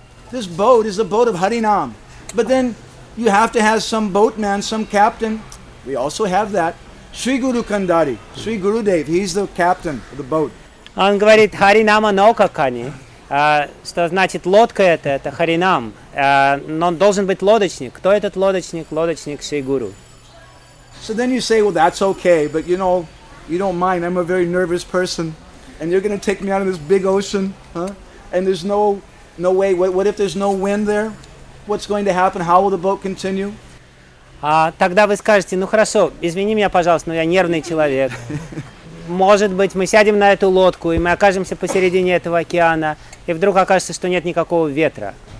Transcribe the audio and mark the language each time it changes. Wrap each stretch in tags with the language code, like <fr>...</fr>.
<en>This boat is the boat of Harinam. But then you have to have some boatman, some captain. We also have that. Sri Guru Kandari, Sri Gurudev, he's the captain of the boat.</en> <ru>Он говорит Харинама Нокакани. Что значит лодка это Харинам. Но должен быть лодочник. Кто этот лодочник? Лодочник Sri Guru.</ru> <en>So then you say, well, that's okay, but you know, you don't mind. I'm a very nervous person. And you're going to take me out of this big ocean, huh? And there's no way. What if there's no wind there? What's going to happen? How will the boat continue?</en> <ru>Тогда вы скажете, ну хорошо, извини меня, пожалуйста, но я нервный человек. Может быть, мы сядем на эту лодку, и мы окажемся посередине этого океана, и вдруг окажется, что нет никакого ветра.</ru>